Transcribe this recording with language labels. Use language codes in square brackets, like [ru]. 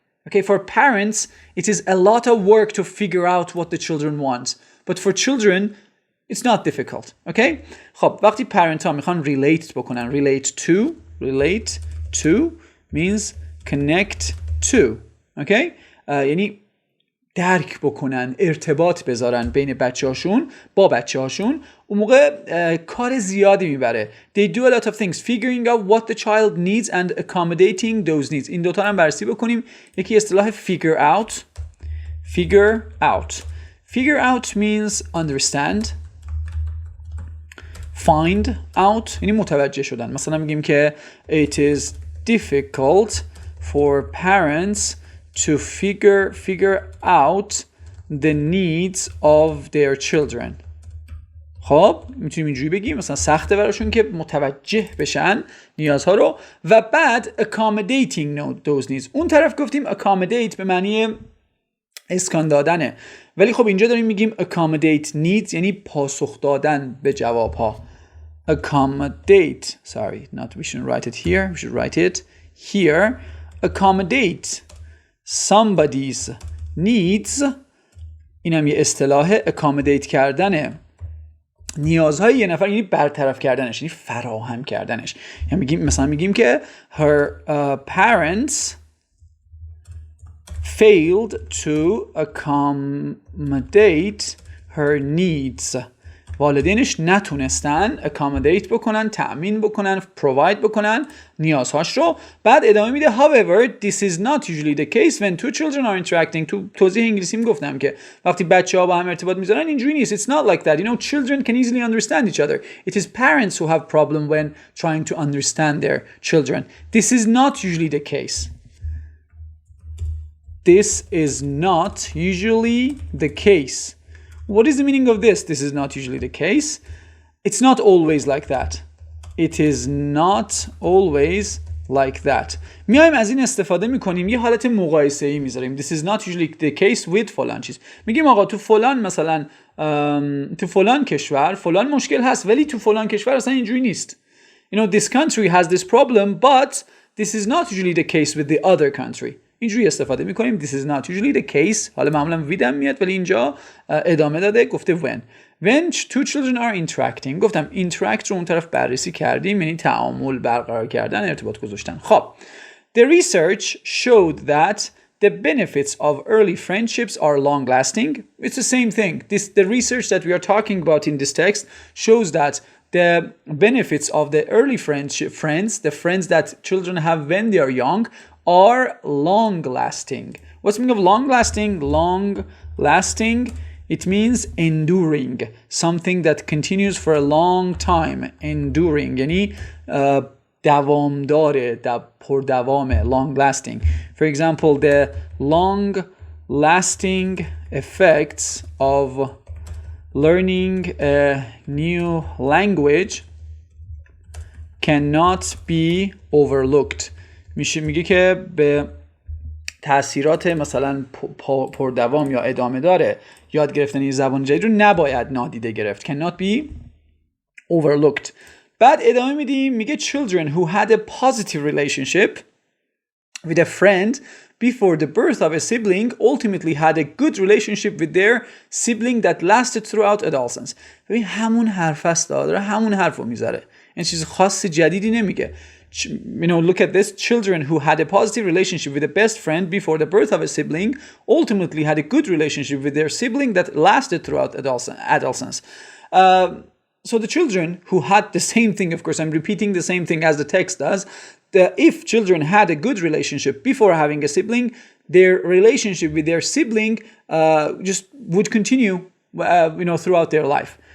[en] Okay, for parents, it is a lot of work to figure out what the children want. But for children, it's not difficult. Okay? [fa] خب وقتی parent ها میخوان relate بکنن, [en] relate to means connect to. Okay? [fa] یعنی درک بکنن، ارتباط بذارن بین بچه‌هاشون با بچه‌هاشون، اون موقع کار زیادی میبره. [en] They do a lot of things figuring out what the child needs and accommodating those needs. [fa] این دوتا هم بررسی بکنیم. یکی اصطلاح [en] figure out. Figure out means understand. [fa] Find out یعنی متوجه شدن. مثلا میگیم که [en] it is difficult for parents to figure out the needs of their children. [fa] خب میتونیم اینجوری بگیم مثلا سخته براشون که متوجه بشن نیازها رو. و بعد [en] accommodating those needs. [fa] اون طرف گفتیم accommodate به معنی اسکان دادنه، ولی خب اینجا داریم میگیم accommodate needs یعنی پاسخ دادن به جوابها. [en] accommodate we shouldn't write it here, we should write it here. accommodate somebody's needs [fa] اینم یه اصطلاح. accommodate کردن نیازهای یه نفر یعنی برطرف کردنش، یعنی فراهم کردنش. یعنی مثلا میگیم که [en] her parents failed to accommodate her needs. [fa] والدینش نتونستن accommodate بکنن، تأمین بکنن، provide بکنن نیازهاش رو. بعد ادامه میده [en] however this is not usually the case when two children are interacting. [fa] تو توضیح انگلیسیم گفتم که وقتی بچه‌ها با هم ارتباط میذارن اینجوری نیست. [en] It's not like that. You know, children can easily understand each other. It is parents who have problem when trying to understand their children. This is not usually the case. This is not usually the case. What is the meaning of this? This is not usually the case. It's not always like that. It is not always like that. [fa] میایم از این استفاده میکنیم یه حالت مقایسه‌ای میذاریم. [en] This is not usually the case with [fa] فلان چیز. میگیم آقا تو فلان مثلا تو فلان کشور فلان مشکل هست ولی تو فلان کشور اصلا اینجوری نیست. [en] You know, this country has this problem but this is not usually the case with the other country. [fa] اینجوری استفاده میکنیم. [en] This is not usually the case. [fa] حالا معمولا ویدم میاد ولی اینجا ادامه داده گفته [en] when two children are interacting. [fa] گفتم interact رو اون طرف بررسی کردیم یعنی تعامل برقرار کردن، ارتباط گذاشتن. [en] خب the research showed that the benefits of early friendships are long lasting. It's the same thing. The research that we are talking about in this text shows that the benefits of the early friends, the friends that children have when they are young, are long lasting. What's the meaning of long lasting? Long lasting, it means enduring. Something that continues for a long time. [fa] Enduring یعنی دوامداره، پردوامه. [en] Long lasting. For example, the long lasting effects of learning a new language cannot be overlooked. [fa] میگه که به تأثیرات مثلا پردوام یا ادامه داره یاد گرفتن این زبان جدید رو نباید نادیده گرفت. [en] cannot be overlooked. [fa] بعد ادامه میدیم میگه [en] children who had a positive relationship with a friend before the birth of a sibling ultimately had a good relationship with their sibling that lasted throughout adolescence. [fa] ببین همون حرف است، داره همون حرف رو میذاره، این چیز خاص جدیدی نمیگه. [en] You know, look at this. Children who had a positive relationship with a best friend before the birth of a sibling ultimately had a good relationship with their sibling that lasted throughout adolescence. So the children who had the same thing, of course, I'm repeating the same thing as the text does. If children had a good relationship before having a sibling, their relationship with their sibling just would continue, you know, throughout their life.